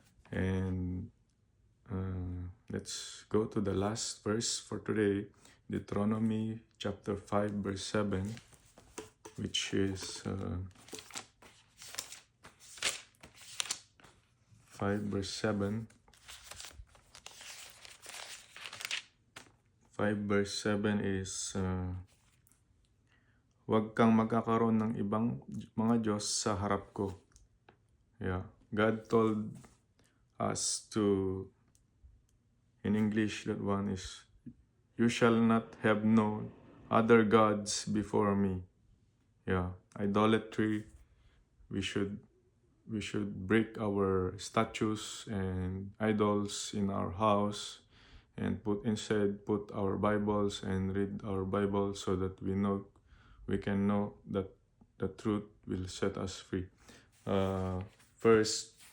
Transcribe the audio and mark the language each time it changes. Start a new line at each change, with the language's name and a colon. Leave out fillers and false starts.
English: And let's go to the last verse for today, Deuteronomy chapter 5 verse 7, which is 5 verse 7.
Filipino: 5 verse 7 is huwag kang magkakaroon ng ibang mga Diyos sa harap ko.
English: Yeah. God told us in English, that one is, you shall not have no other gods before me. Yeah. Idolatry, we should break our statues and idols in our house and put our Bibles and read our Bible so that we can know that the truth will set us free. First